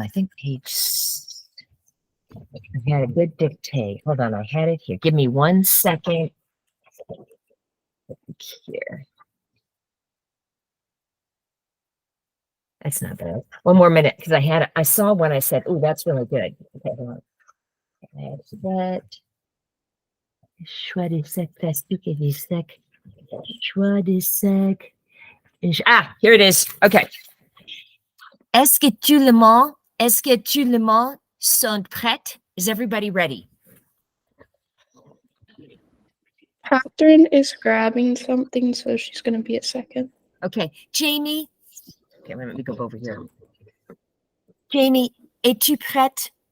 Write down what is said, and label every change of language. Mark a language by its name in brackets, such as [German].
[English] I think page... I had a good dictate. Hold on, I had it here. Give me 1 second. Here. That's not bad. 1 more minute, because I saw one. I said, "Oh, that's really good." Okay, hold on. That's that. [French] Choix des secs plastiques et des secs. Choix des secs. [English] Ah, here it is. Okay. [French] Est-ce que tout le monde sont prêts? [English] Is everybody ready? Catherine is grabbing something, so she's going to be a second. Okay. Jamie. Okay, let me go over here. Jamie, [French] es-tu prête?